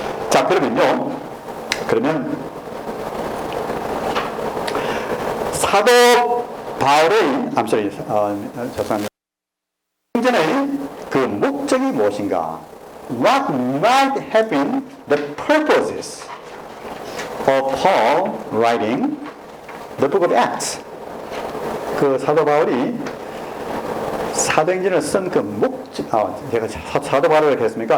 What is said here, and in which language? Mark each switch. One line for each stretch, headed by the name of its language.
Korean: 자, 그러면 사도 바울의 죄송합니다. 행전의 그 목적이 무엇인가?
English: What might have been the purposes of Paul writing the book of Acts?
Korean: 그 사도 바울이 사도행전을 쓴 그 목적, 제가 사도 바울을 했습니까?